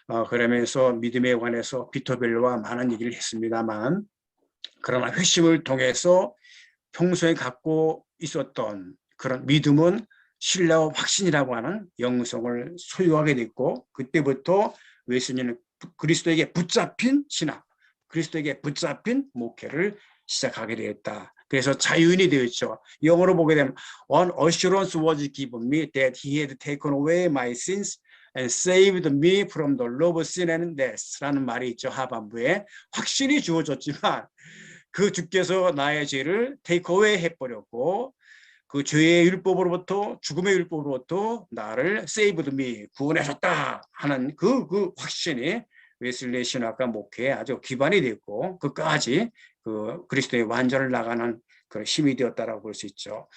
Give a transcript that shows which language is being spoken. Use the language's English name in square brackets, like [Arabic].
[Korean] 그러면서 믿음에 관해서 비터벨로와 많은 얘기를 했습니다만 그러나 회심을 통해서 평소에 갖고 있었던 그런 믿음은 신뢰와 확신이라고 하는 영성을 소유하게 됐고 그때부터 웨슬리는 그리스도에게 붙잡힌 신학, 그리스도에게 붙잡힌 목회를 시작하게 되었다. 그래서 자유인이 되었죠. 영어로 보게 되면 [English] One assurance was given me that he had taken away my sins and saved me from the love of sin and death [Korean] 라는 말이 있죠. 하반부에 확신이 주어졌지만 그 주께서 나의 죄를 take away 해버렸고 그 죄의 율법으로부터 죽음의 율법으로부터 나를 saved me 구원하셨다 하는 그 확신이 웨슬리 신학과 목회에 아주 기반이 됐고 그까지 그 그리스도의 완전을 나가는 그 힘이 되었다라고 볼 수 있죠.